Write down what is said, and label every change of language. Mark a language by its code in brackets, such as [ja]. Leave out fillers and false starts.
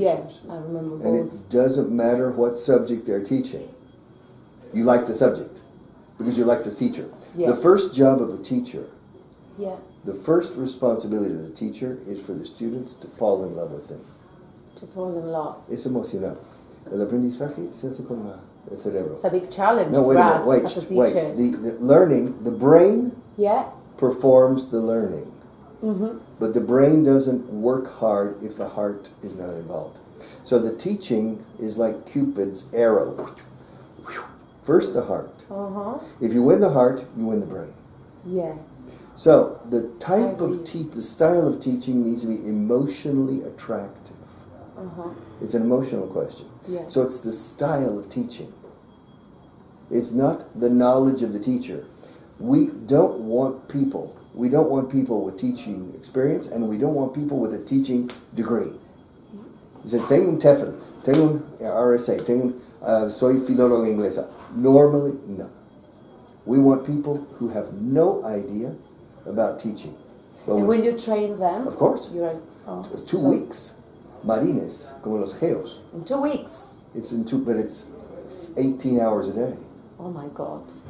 [en] Yeah, I remember both. And it doesn't matter what subject they're teaching. You like the subject because you like the teacher. Yeah. The first job of a teacher, the first responsibility of the teacher is for the students to fall in love with them. To fall in love. [es] Es emocional. El aprendizaje se hace con el cerebro. [en] It's a big challenge for us as a teachers. The learning, the brain performs the learning. Mm-hmm. But the brain doesn't work hard if the heart is not involved. So the teaching is like Cupid's arrow. First the heart. If you win the heart, you win the brain. Yeah. So the type of the style of teaching needs to be emotionally attractive. It's an emotional question. Yeah. So it's the style of teaching. It's not the knowledge of the teacher. We don't want people with teaching experience, and we don't want people with a teaching degree. You say, [es] tengo un TEFL, tengo un RSA, soy filóloga inglesa. [en] Normally, no. We want people who have no idea about teaching. And will you train them? Of course. You're 2 weeks. Marines, [es] como los geos. [en] In 2 weeks? But it's 18 hours a day. Oh my God.